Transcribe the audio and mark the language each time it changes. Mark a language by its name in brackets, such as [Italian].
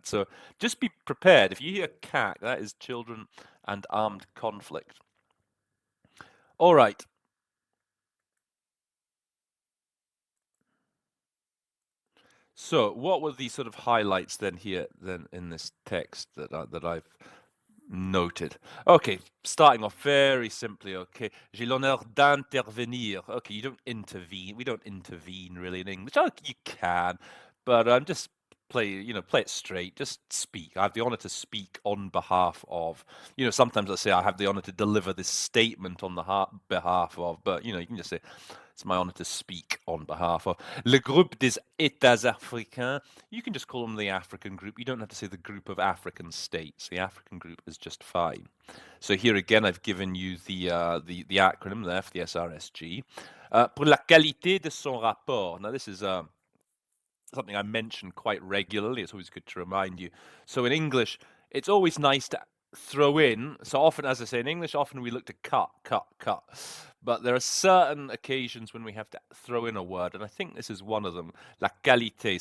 [English] So just be prepared. If you hear CAC, that is children and armed conflict. All right. So, what were the sort of highlights then here then in this text that I've noted? Okay, starting off very simply. [French] Okay, j'ai l'honneur d'intervenir. [English] Okay, you don't intervene. We don't intervene really in English. Oh, you can, but just play it straight. Just speak. I have the honor to speak on behalf of. Sometimes I say I have the honor to deliver this statement on the behalf of, but you can just say it's my honor to speak on behalf of Le Groupe des États Africains. You can just call them the African group. You don't have to say the group of African states. The African group is just fine. So here again, I've given you the acronym there for the SRSG. [French] Pour la qualité de son rapport. [English] Now this is something I mention quite regularly. It's always good to remind you. So in English, it's always nice to throw in. So often, as I say in English, often we look to cut. But there are certain occasions when we have to throw in a word, and I think this is one of them. La qualité.